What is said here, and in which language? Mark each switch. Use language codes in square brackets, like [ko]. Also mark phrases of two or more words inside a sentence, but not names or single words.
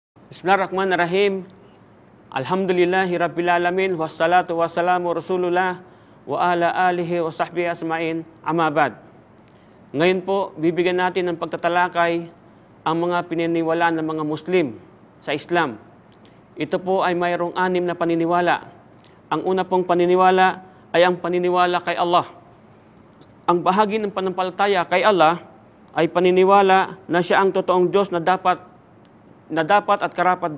[ar] بسم الله الرحمن الرحيم. الحمد لله رب العالمين. والصلاة والسلام رسول الله وعلى آله وصحبه أجمعين. أما بعد. [tl] Ngayon po, bibigyan natin ng pagtatalakay ang mga pininiwalaan ng mga Muslim sa Islam. Ito po ay mayroong 6 na paniniwala. Ang una pong paniniwala ay ang paniniwala kay Allah. Ang bahagi ng panampalataya kay Allah ay paniniwala na siya ang totoong Diyos na dapat at karapat